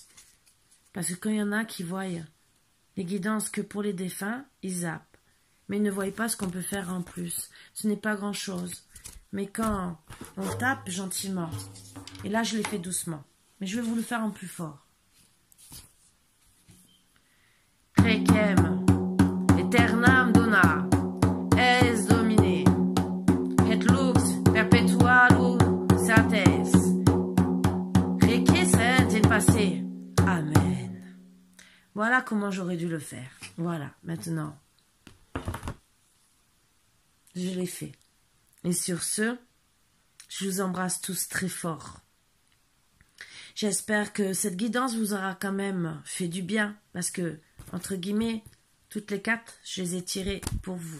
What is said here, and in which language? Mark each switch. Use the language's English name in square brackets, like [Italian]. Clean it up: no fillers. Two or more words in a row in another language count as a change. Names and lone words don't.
[French] Parce que quand il y en a qui voient les guidances que pour les défunts, ils zappent. Mais ils ne voient pas ce qu'on peut faire en plus. Ce n'est pas grand-chose. Mais quand on tape gentiment, et là je l'ai fait doucement, mais je vais vous le faire en plus fort. [Latin] Requiem, aeternam dona, es domine, et lux perpetua luceates, reque sant in pace. [French] Amen. Voilà comment j'aurais dû le faire. Voilà, maintenant, je l'ai fait. Et sur ce, je vous embrasse tous très fort. J'espère que cette guidance vous aura quand même fait du bien, parce que, entre guillemets, toutes les cartes, je les ai tirées pour vous.